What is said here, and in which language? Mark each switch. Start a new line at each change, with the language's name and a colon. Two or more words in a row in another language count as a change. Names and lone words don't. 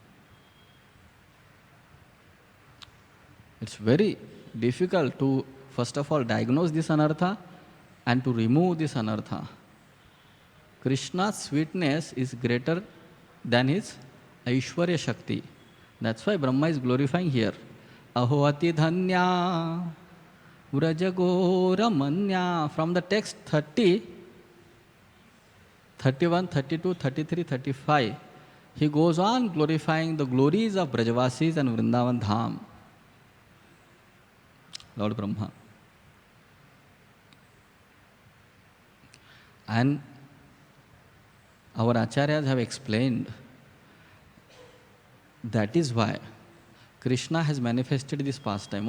English: It's very difficult to, first of all, diagnose this anartha and to remove this anartha. Krishna's sweetness is greater than his
Sanskrit: Aishwarya Shakti.
English: That's why Brahma is glorifying here.
Sanskrit: Ahoati dhanya vrajagora manya.
English: From the text 30, 31, 32, 33, 35, he goes on glorifying the glories of Brajavasis and Vrindavan Dham. Lord Brahma. And our acharyas have explained that is why Krishna has manifested this pastime.